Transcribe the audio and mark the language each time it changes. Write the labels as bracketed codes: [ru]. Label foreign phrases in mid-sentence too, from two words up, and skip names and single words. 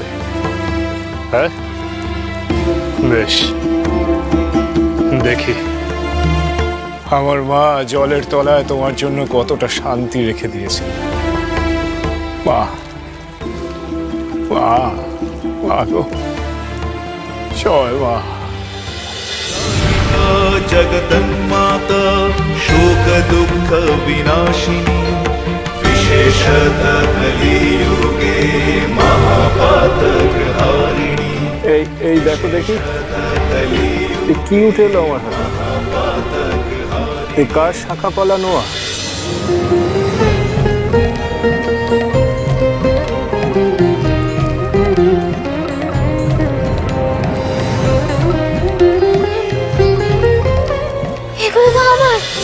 [bn] হ্যাঁ, বেশ, দেখি আমার মা জলের তলায় তোমার জন্য কতটা শান্তি রেখে দিয়েছে। বাহ বাহ বাহ গো, জয় মা। [sa] जगदन्माता शोक दुःख विनाशिनी विशेषतः कलियुगे महापातकहारिणी। [bn] এই দেখো দেখি কি উঠে এলো আমার হাতে। এই কার শাখা পলা নোয়া? এগুলো তো আমার।